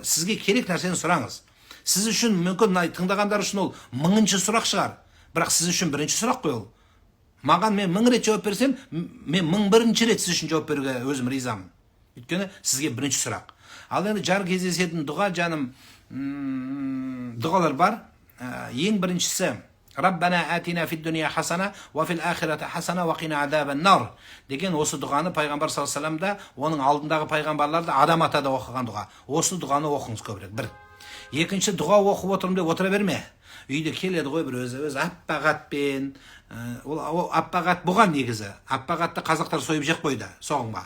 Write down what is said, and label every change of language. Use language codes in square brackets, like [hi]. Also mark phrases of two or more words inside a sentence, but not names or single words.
[kk] Сізге керек нәрсені сұраңыз. Сіз үшін мүмкін тыңдағандар үшін ол 1000-ші сұрақ шығар, бірақ сіз үшін бірінші сұрақ қой ол. Маған мен 1000 рет жауап берсем, мен 1001-ші рет сіз үшін жауап беруге өзім ризамын. Өйткені сізге бірінші сұрақ. Ал енді жар кездесетін дұға, жаным, дұғалар бар. Ең біріншісі [ar] ربنا آتنا في الدنيا حسنة وفي الآخرة حسنة وقنا عذاب النار [kk] деген осы дұғаны пайғамбар [ar] صلى الله عليه وسلم [kk] да, оның алдындағы пайғамбарлар да, адам ата да оқыған дұға. Осы дұғаны оқыңыз көбірек. Бір. Екінші, дұға оқып отырмын деп отыра берме. Үйде келеді ғой бір өзі аппақ атпен, ол аппақ ат бұған негізі. Аппақ атты қазақтар сойып жеп қойды соғымға.